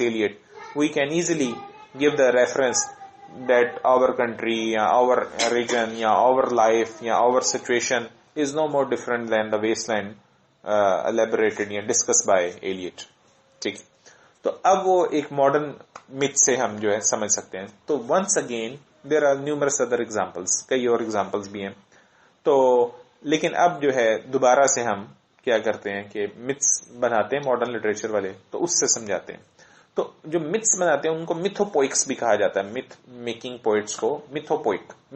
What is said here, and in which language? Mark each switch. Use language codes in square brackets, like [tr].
[en] Eliot, we can easily give the reference that our country یا our region یا our life یا our situation is no more different than the wasteland elaborated یا discussed by Eliot. [ur] ٹھیک, تو اب وہ ایک ماڈرن myth سے ہم جو ہے سمجھ سکتے ہیں. [en] تو once again there are numerous other examples, [ur] کئی اور examples بھی ہیں. تو لیکن اب جو ہے دوبارہ سے ہم کیا کرتے ہیں کہ myths بناتے ہیں ماڈرن لٹریچر والے, تو اس سے سمجھاتے ہیں. تو جو myths بناتے ہیں ان کو mythopoeics بھی کہا جاتا ہے, myth making poets کو mythopoeic.